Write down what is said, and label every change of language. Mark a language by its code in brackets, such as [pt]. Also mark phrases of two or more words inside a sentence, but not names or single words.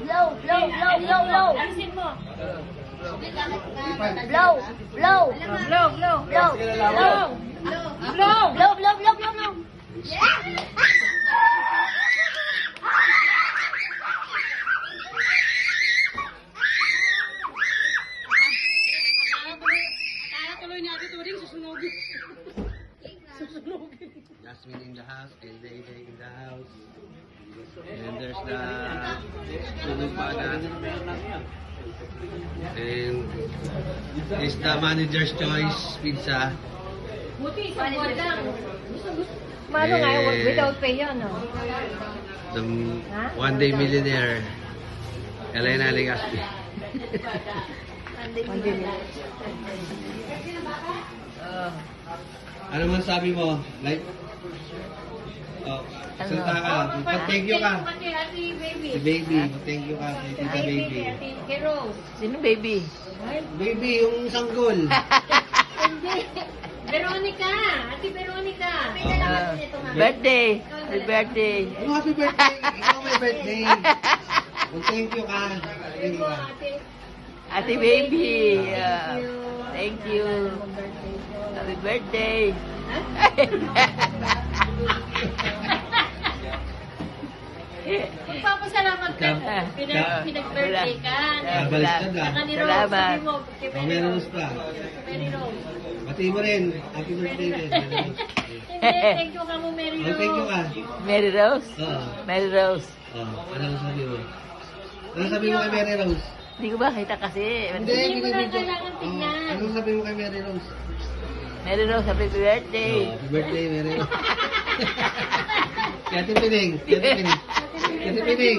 [en] blow, blow, blow, blow. [tl] Alisin mo. [en] Blow, blow, Blow, blow. blow, blow. Blow. Blow, blow, blow, blow, blow. [tl] Kaya tuloy niya ito rin susunogin. [en] Jasmine in the house, and Day in the house. And there's the [tl] sunog bata. [en] And it's the manager's choice pizza. [tl] Buti isang buwan lang. Mano nga, without pay yun, no? [en] The one day millionaire. [tl] Elena Legaspi. Ano man sabi mo? Like, oh, salita ka. [en] Thank you ka. [tl] Ate baby. Si baby, [en] thank you [tl] ka. Kay tita baby. Kay Rose. Sino baby? Baby, yung sanggol. Hindi. Veronica. Ate Veronica. [en] Birthday. Happy birthday. [tl] Ano [en] happy birthday? [tl] Ikaw may birthday. [en] Thank you ka. Thank you ka. Ate baby. Thank you. Happy birthday. [tl] Magpapasalamat ka. Pinag-birthday ka. Baliktad ka. Saka ni Rose. Salamat. Sabi mo, kay O, meron pa. Mary Rose. Pati mo rin. [en] Happy birthday [tl] din. Hindi, [en] thank you [tl] ka mo, Mary Oh, Rose. [en] thank you ka. Mary Rose. [tl] Oo. Mary Rose. Anong sabi mo? Anong sabi mo kay Mary Rose? Hindi ko ba kita kasi. Hindi mo na kailangan tingnan. Anong sabi mo kay Mary Rose? [en] Mary Rose, happy birthday. Happy birthday, Mary Rose. [tl] Kaya Pining. Kaya Pining. Kaya Pining.